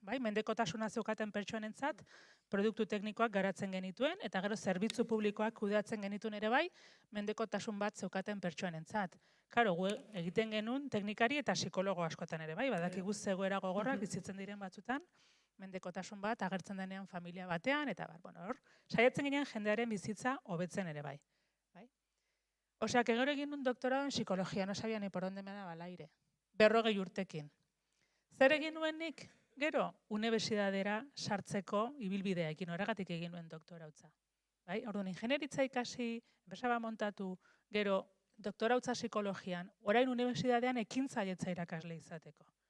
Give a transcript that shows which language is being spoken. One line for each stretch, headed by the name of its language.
Basque: Mendekotasuna zeukaten pertsonentzat, produktu teknikoak garatzen genituen, eta gero zerbitzu publikoak kudeatzen genituen ere bai, mendekotasun bat zeukaten pertsonentzat. Karo, gu egiten genuen teknikari eta psikologo askotan ere bai, badakigu zegoera gogorrak bizitzen diren batzutan, mendekotasun bat agertzen denean familia batean, eta hor, saiatzen ginen jendearen bizitza hobetzen ere bai.
Spanish: Osea, que
Basque: gero egin
Spanish: un doktorado en psikologia, no sabia ni por donde me daba el aire.
Basque: 40 urtekin. Zer egin nuen nik? Gero, unibertsitatera sartzeko ibilbidea ekin, horregatik egin nuen doktorautza. Orduan, ingenieritza ikasi, enpresa bat montatu, gero, doktorautza psikologian, orain unibertsitatean ekintzailetza irakasle izateko.